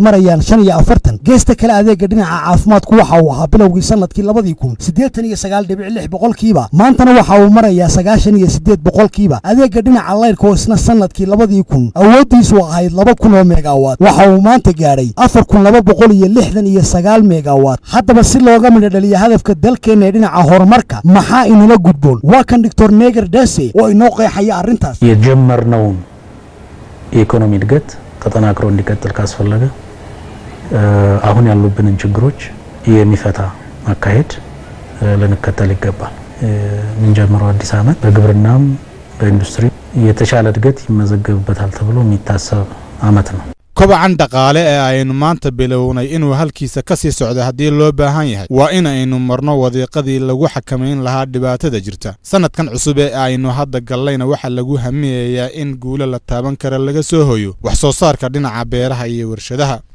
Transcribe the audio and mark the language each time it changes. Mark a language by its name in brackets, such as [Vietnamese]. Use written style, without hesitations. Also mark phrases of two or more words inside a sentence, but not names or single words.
[Somali] marayaan 45 geesta kale adeega dhinaca caafimaadku waxa uu ahaa bilowgii sanadkii 2000 boqolkiiba maantana waxa uu marayaa 98 boqolkiiba adeega dhinaca layrka oo isna sanadkii 2000 awoodiisu ahayd 2000 oo megawatt waxa uu maanta gaaray 4269 megawatt haddaba si looga midho dhaliyo hadafka dalkeena ee dhinaca horumarka maxaa inala gudboon waa kan Dr. Neger Dase oo inoo qeexaya arrintaas [Amharic] የጀመርነውን የኢኮኖሚ እድገት ተጠናክሮ እንዲቀጥል ካስፈለገ አሁን ያሉብንን ችግሮች የሚፈታ አካሄድ ልንከተል ይገባል ምንጀምረው አዲስ ዓመት በግብርናም በኢንዱስትሪ የተሻለ እድገት ይመዘገብበታል ተብሎ የሚታሰብ ዓመት ነው [Somali] kobacan dhaqaale ee aynu maanta bilownay inuu halkiisa ka sii socdo haddii loo baahan yahay waa in aynu marno wadiiqadii lagu xakamayn lahaa dhibaatada jirta sanadkan cusub ee aynu hadda gallayna waxa lagu hamiyayaa in guulo la taaban kara laga soo hoyo wax soo saarka dhinaca beeraha iyo warshadaha